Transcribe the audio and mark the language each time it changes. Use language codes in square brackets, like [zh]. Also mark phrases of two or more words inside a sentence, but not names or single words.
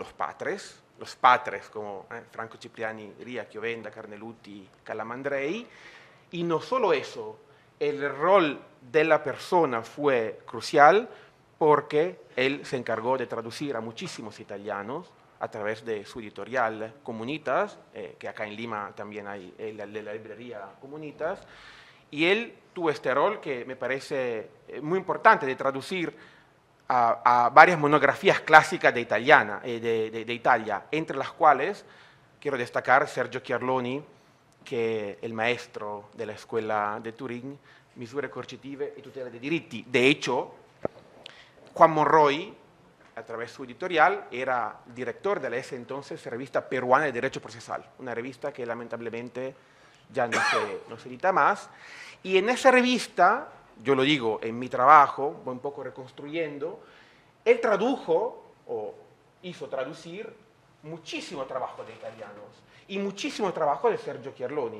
[es] los patres como Franco Cipriani diría, Chiovenda, Carnelutti, Calamandrei, y no solo eso, el rol de la persona fue crucial porque él se encargó de traducir a muchísimos italianos a través de su editorial Comunitas, que acá en Lima también hay la librería Comunitas, y él tuvo este rol que me parece muy importante de traducir a varias monografías clásicas de Italia, entre las cuales quiero destacar [it] Sergio Chiarloni, che è il maestro della scuola di Turin, misure coercitive e tutela dei diritti. [es] De hecho, Juan Monroy, a través de su editorial, era director de la ese entonces revista peruana de Derecho Procesal, una revista que lamentablemente ya no se edita más. Y en esa revista, yo lo digo en mi trabajo, voy un poco reconstruyendo, él tradujo o hizo traducir muchísimo trabajo de italianos y muchísimo trabajo de Sergio Chiarloni.